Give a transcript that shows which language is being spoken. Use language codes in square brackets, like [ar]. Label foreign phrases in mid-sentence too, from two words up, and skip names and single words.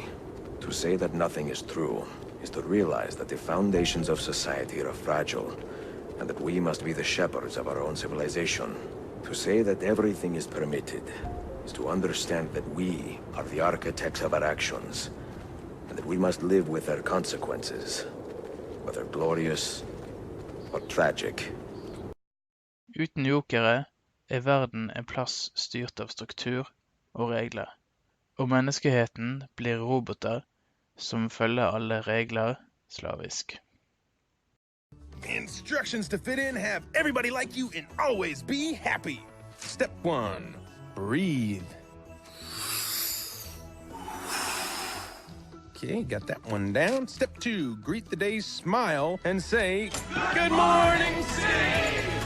[en] To say that nothing is true is to realize that the foundations of society are fragile, and that we must be the shepherds of our own civilization. To say that everything is permitted is to understand that we are the architects of our actions, and that we must live with their consequences, whether glorious or tragic. [no] Uten jokere er verden en plass styrt av struktur og regler, og menneskeheten blir roboter som følger alle regler slavisk. [en] Instructions to fit in, have everybody like you, and always be happy. Step 1, breathe. Okay, got that one down. Step 2, greet the day, smile, and say, Good morning, city!